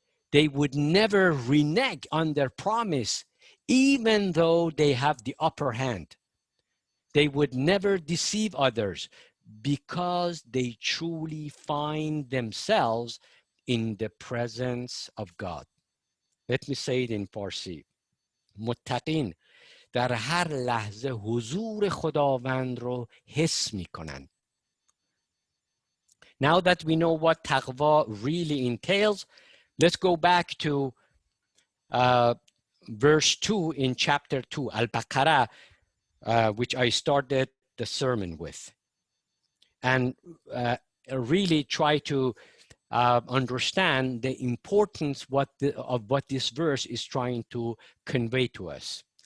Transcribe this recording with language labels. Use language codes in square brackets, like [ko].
[en] They would never renege on their promise, even though they have the upper hand. They would never deceive others because they truly find themselves in the presence of God. Let me say it in Farsi. [fa] متقین در هر لحظه حضور خداوند رو حس میکنن. [en] Now that we know what taqwa really entails, let's go back to verse 2 in chapter 2, Al-Baqarah, which I started the sermon with. And really try to understand the importance of what this verse is trying to convey to us.